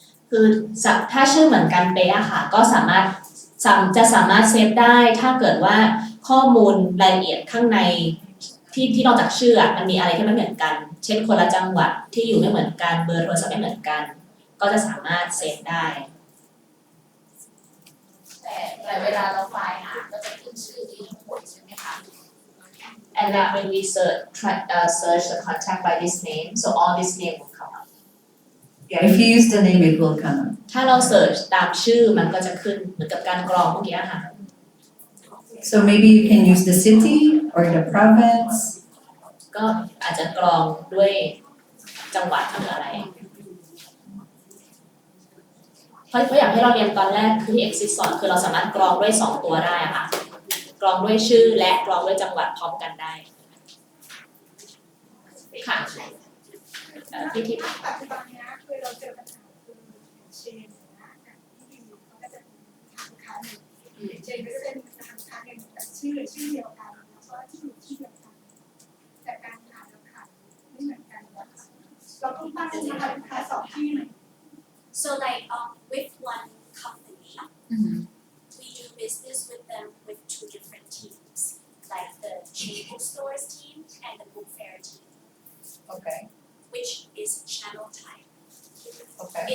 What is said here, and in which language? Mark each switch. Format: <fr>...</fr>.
<th>คือถ้าชื่อเหมือนกันเป๊ะอะค่ะก็สามารถเซฟได้ถ้าเกิดว่าข้อมูลรายละเอียดข้างในที่นอกจากชื่อมันมีอะไรที่ไม่เหมือนกันเช่นคนละจังหวัดที่อยู่ไม่เหมือนกันเบอร์โทรศัพท์ไม่เหมือนกันก็จะสามารถเซฟได้ แต่เวลาเราไฟล์หาก็จะขึ้นชื่อที่ทั้งหมดใช่ไหมคะ</th> <en>and then when we search the contact by this name so all this name will come up Yeah, if you use the name, it will come up.</en> <th>ถ้าเรา search ตามชื่อมันก็จะขึ้นเหมือนกับการกรองเมื่อกี้ค่ะ</th> <en>So maybe you can use the city or the province.</en> <th>ก็อาจจะกรองด้วยจังหวัดหรืออะไรเพราะอย่างที่เราเรียนตอนแรกคือที่ exist สอนคือเราสามารถกรองด้วย2ตัวได้ค่ะกรองด้วยชื่อและกรองด้วยจังหวัดพร้อมกันได้ค่ะพี่ทิพย์ ปัจจุบันนี้คือเราเจอปัญหาคือเชนนะที่ดีเขาก็จะเป็นทางค้าหนึ่งเชนก็จะเป็นทางค้าหนึ่งแต่ชื่อเดียวกันแล้วก็ที่อยู่ที่เดียวกันแต่การขายเราขายไม่เหมือนกันนะคะเราต้องตั้งราคาสองที่ไหม</th> <en>So like with one company, we do business with them with two different teams, like the chain bookstores team and the book fair team, Okay. which is channel type. Okay.</en>